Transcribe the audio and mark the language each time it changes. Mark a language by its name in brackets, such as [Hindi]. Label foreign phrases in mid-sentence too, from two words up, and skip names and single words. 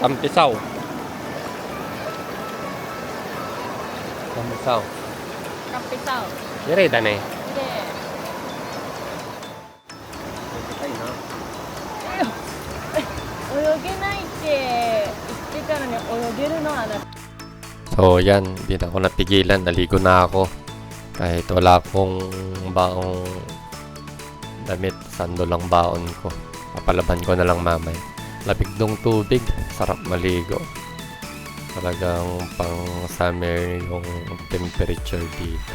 [Filipino] Kampisaw. [Japanese] 綺麗だね。で、泳げないって言ってたのに泳げるのはな。 [Filipino] So yan, hindi na ako napigilan, naligo na ako. Kahit wala akong baong damit, sando lang baon ko. Papalaban ko na lang mamay. Labig ng tubig, sarap maligo. Talagang pang summer yung temperature dito.